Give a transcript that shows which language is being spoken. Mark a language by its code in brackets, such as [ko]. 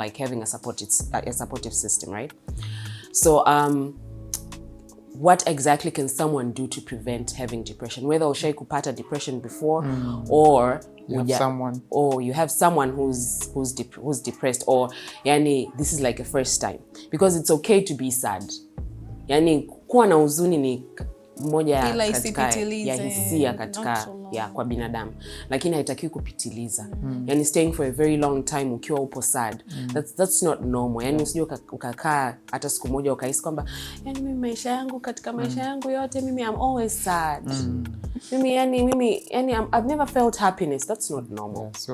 [en] Like having a supportive system, right? So what exactly can someone do to prevent having depression? Whether [sw] ushai kupata [en] depression before or you have someone who's depressed, or yani this is like a first time, because it's okay to be sad. [sw] Yani kuwa na huzuni ni moja katika ya hisia katika kwa binadamu, lakini haitakiwi kupitiliza. [en] Yani staying for a very long time [sw] ukiwa upo [en] sad, that's not normal. [sw] Yani usije ukakaa hata siku moja ukahisi kwamba yani mimi maisha yangu katika maisha yangu yote mimi [en] I'm always sad. [sw] Mimi [en] I've never felt happiness. That's not normal.